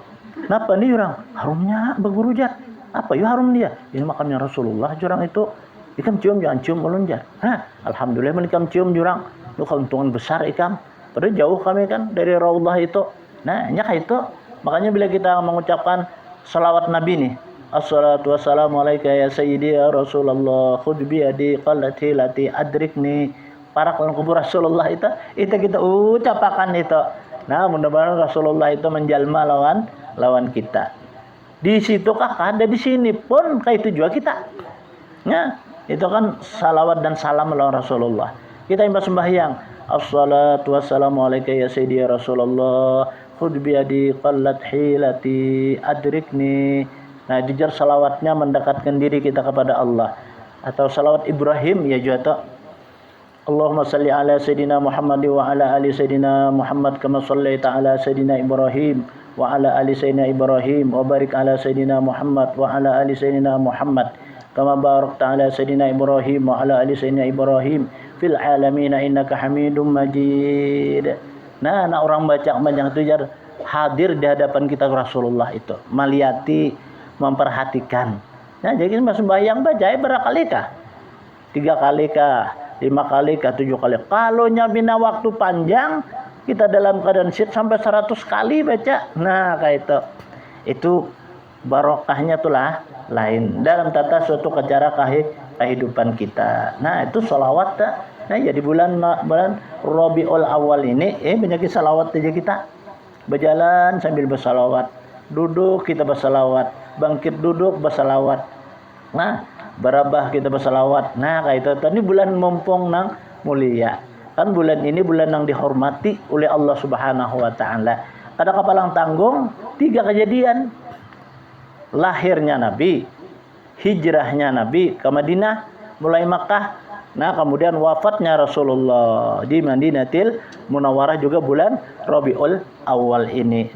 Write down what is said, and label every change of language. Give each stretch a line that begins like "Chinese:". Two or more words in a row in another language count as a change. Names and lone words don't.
Banjar: Kenapa nih orang harumnya berguru jar? Apa ya harum dia? Ini makamnya Rasulullah jurang itu. Ikam cium jangan cium ulun jar. Alhamdulillah menikam cium jurang. Itu keuntungan besar ikam. Padahal jauh kami kan dari Raudhah itu. Nah, nyak itu. Makanya bila kita mengucapkan salawat Nabi nih.
Arabic: الصلاة والسلام عليك يا سيدي يا رسول الله. خذ بيدي قلت حيلتي أدركني
Banjar: para kawan kubur Rasulullah itu kita ucapakan itu. Nah, mudah-mudahan Rasulullah itu menjalma lawan kita. Di situ kah ada di sini pun kayak itu juga kita. Ya, itu kan salawat dan salam lawan Rasulullah. Kita imbas sembahyang.
Arabic: الصلاة والسلام عليك يا سيدي يا رسول الله. خذ بيدي قلت حيلتي أدركني.
Banjar: Nah, dijar salawatnya mendekatkan diri kita kepada Allah. Atau salawat Ibrahim ya juga.
Arabic: اللهم صل على سيدنا محمد وعلى آل سيدنا محمد كما صليت على سيدنا إبراهيم وعلى آل سيدنا إبراهيم وبارك على سيدنا محمد وعلى آل سيدنا محمد كما باركت على سيدنا إبراهيم وعلى آل سيدنا إبراهيم في العالمين إنك حميد مجيد.
Banjar: Nah, orang baca banyak itu jar hadir di hadapan kita Rasulullah itu, meliati, memperhatikan. Nah, jadi sembahyang baca berapa kali kah? 3 kali kah? 5 kali kah? 7 kali. Kalau nyabina waktu panjang, kita dalam keadaan sit sampai 100 kali baca. Nah, kayak itu. Itu barokahnya itulah lain dalam tata suatu cara kehidupan kita. Nah, itu salawat. Nah, jadi bulan Rabiul Awal ini banyak salawat aja kita. Berjalan sambil bersalawat. Duduk kita bersalawat. Bangkit duduk bersalawat. Nah, barabah kita bersalawat. Nah, kayak itu. Ini bulan mumpung nang mulia. Kan bulan ini bulan yang dihormati oleh Allah
Arabic: سبحانه وتعالى.
Banjar: Kada kapalang tanggung 3 kejadian. Lahirnya Nabi, hijrahnya Nabi ke Madinah, mulai Makkah. Nah, kemudian wafatnya Rasulullah di Madinatil Munawwarah juga bulan Rabiul Awal ini.